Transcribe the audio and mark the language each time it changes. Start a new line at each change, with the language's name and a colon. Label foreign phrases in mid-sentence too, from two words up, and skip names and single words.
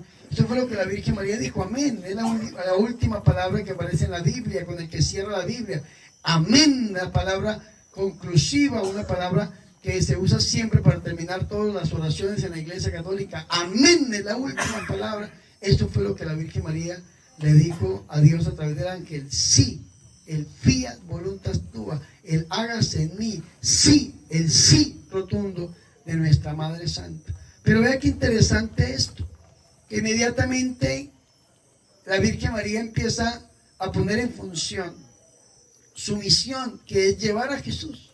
Spanish: Eso fue lo que la Virgen María dijo, amén. Es la última palabra que aparece en la Biblia, con el que cierra la Biblia. Amén, la palabra conclusiva, una palabra que se usa siempre para terminar todas las oraciones en la Iglesia Católica. Amén es la última palabra. Eso fue lo que la Virgen María le dijo a Dios a través del ángel. Sí, el
Latin: fiat voluntas tua,
Spanish: el hágase en mí. Sí, el sí rotundo de nuestra Madre Santa. Pero vea qué interesante esto, que inmediatamente la Virgen María empieza a poner en función su misión, que es llevar a Jesús.